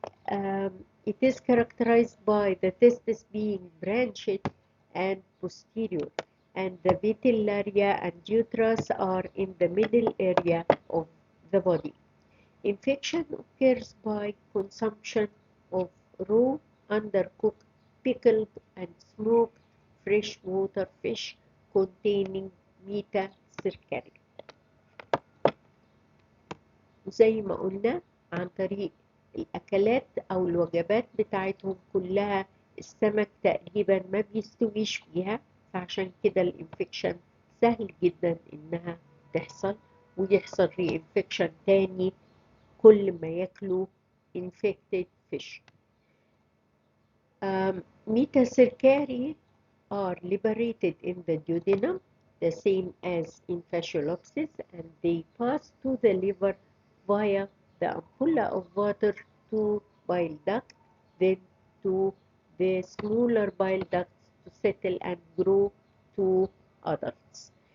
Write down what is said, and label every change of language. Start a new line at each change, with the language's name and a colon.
English: It is characterized by the testes being branched and posterior, and the vitellaria and uterus are in the middle area of the body. Infection occurs by consumption of raw, undercooked, pickled, and smoked freshwater fish containing metacercaria.
Arabic: وزي ما قلنا عن طريق الأكلات أو الوجبات بتاعتهم كلها السمك تقريبا ما بيستويش فيها، فعشان كده الانفكشن سهل جدا إنها تحصل، ويحصل ري انفكشن تاني كل ما ياكلوا
English: infected fish. Metacercaria are liberated in the duodenum, the same as in Fasciolopsis, and they pass to the liver via the ampulla of water to bile duct, then to the smaller bile ducts to settle and grow to adults.